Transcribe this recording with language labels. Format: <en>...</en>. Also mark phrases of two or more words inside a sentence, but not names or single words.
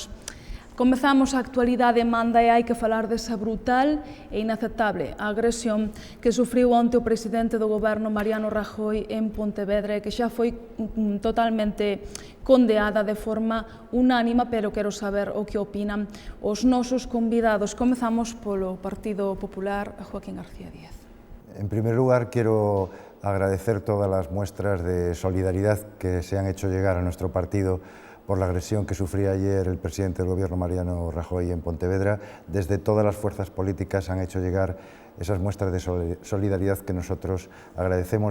<gl>Comezamos a actualidade manda e hai que falar desa brutal e inaceptable agresión que sufriu onte o presidente do goberno Mariano Rajoy en Pontevedra e que xa foi totalmente condeada de forma unánima, pero quero saber o que opinan os nosos convidados. Comezamos polo Partido Popular, Joaquín García Díez.</gl> <es>En primer lugar, quiero agradecer todas las muestras de solidaridad que se han hecho llegar a nuestro partido por la agresión que sufría ayer el presidente del gobierno Mariano Rajoy en Pontevedra. Desde todas las fuerzas políticas han hecho llegar esas muestras de solidaridad que nosotros agradecemos.</es>